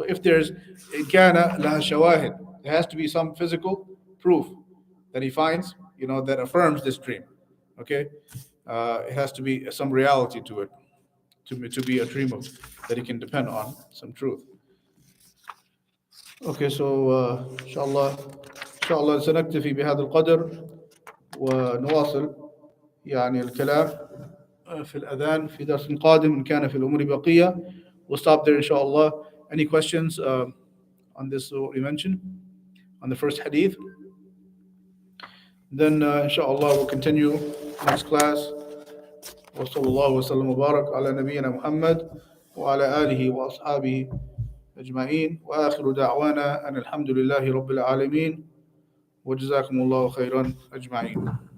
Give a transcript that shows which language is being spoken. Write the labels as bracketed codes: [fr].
[en] If there's kana laha shawahid, there has to be some physical proof that he finds, that affirms this dream. Okay, it has to be some reality to it, to be a dream of that he can depend on, some truth. [ar] Okay, so إن شاء الله سنكتفي بهذا القدر ونواصل يعني الكلام في الأذان في درس قادم إن كان في الأمور بقية. [en] We'll stop there إن شاء الله. Any questions on this what we mentioned on the first hadith? Then إن شاء الله we'll continue next class. [ar] وصلى الله وسلم وبارك على نبينا محمد وعلى آله وأصحابه أجمعين وآخر دعوانا أن الحمد لله رب العالمين وجزاكم الله خيرا أجمعين.